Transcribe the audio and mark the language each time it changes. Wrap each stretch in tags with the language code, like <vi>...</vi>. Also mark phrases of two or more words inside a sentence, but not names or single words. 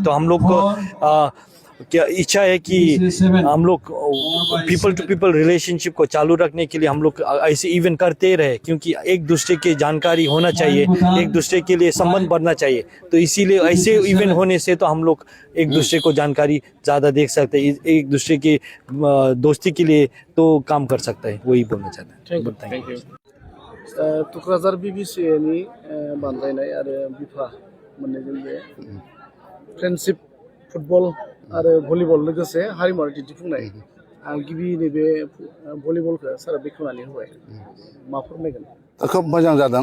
<hi>तो हम लोग को क्या इच्छा है कि हम लोग</hi> <en>people to people relationship</en> <hi>को चालू रखने के लिए हम लोग ऐसे इवेंट करते रहे, क्योंकि एक दूसरे की जानकारी होना चाहिए, एक दूसरे के लिए संबंध बढ़ना चाहिए। तो इसीलिए ऐसे इवेंट होने से तो हम लोग एक दूसरे को जानकारी ज़्यादा देख सकते हैं, एक दूसरे की दोस्ती के लिए तो काम कर सकता है। वही बोलना चाहता है।</hi> <en>thank you.</en> <brx>तुक्राझार बीबीसीनि बानजायनाय आरो बिफा मोननैजों बे फ्रेंडशिप फुटबल आरो भलिबल लोगोसे हारिमुवारि दिन्थिफुंनाय गिबि नैबे भलिबलखौ सारा बेखेवनानै होबाय। मा फोरमायगोन? खोब मोजां जादों।</brx>